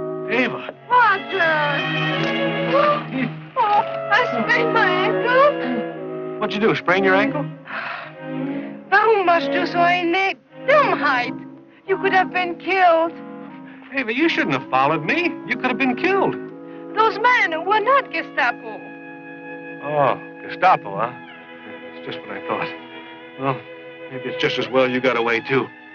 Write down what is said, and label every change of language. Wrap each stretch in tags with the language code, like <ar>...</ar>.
<en>Ava. Roger! Oh, I sprained my ankle. What'd you do, sprain your ankle?</en> <de>Warum machst du so eine Dummheit?</de> <en>You could have been killed. Ava, you shouldn't have followed me. You could have been killed. Those men were not Gestapo. Oh, Gestapo, huh? That's just what I thought. Well, maybe it's just as well you got away, too.</en>